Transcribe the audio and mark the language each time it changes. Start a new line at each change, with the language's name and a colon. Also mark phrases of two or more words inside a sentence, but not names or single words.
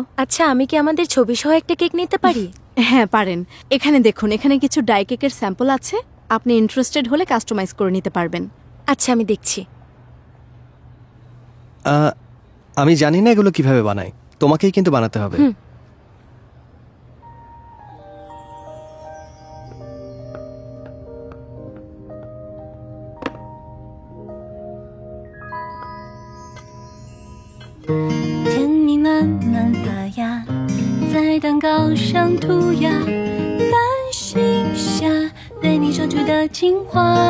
Bangla: আচ্ছা, আমি কি আমাদের ছবি সহ একটা কেক নিতে পারি? হ্যাঁ পারেন। এখানে দেখুন, এখানে কিছু ডাই কেকের স্যাম্পল আছে, আপনি ইন্টারেস্টেড হলে কাস্টমাইজ করে নিতে পারবেন। আচ্ছা, আমি দেখছি। আমি জানি না এগুলো কিভাবে বানায়, তোমাকেই কিন্তু বানাতে হবে।
Chinese: 天你暖暖的呀，在蛋糕上涂鸦，繁星下去的情话。